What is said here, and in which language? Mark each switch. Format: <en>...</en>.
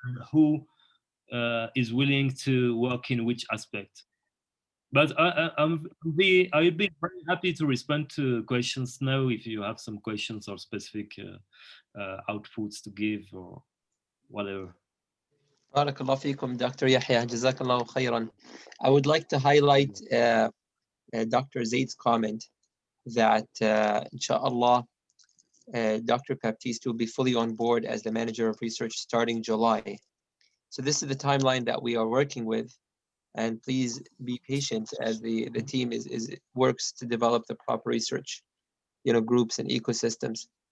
<en>who is willing to work in which aspect. But I'll be very happy to respond to questions now if you have some questions or specific outputs to give or whatever.</en> <ar>بارك الله فيكم Dr. Yahya, جزاك الله خيرا.</ar> <en>I would like to highlight Dr. Zaid's comment that inshallah Dr. Baptiste will be fully on board as the manager of research starting July. So this is the timeline that we are working with, and please be patient as the team works to develop the proper research, groups and ecosystems.</en>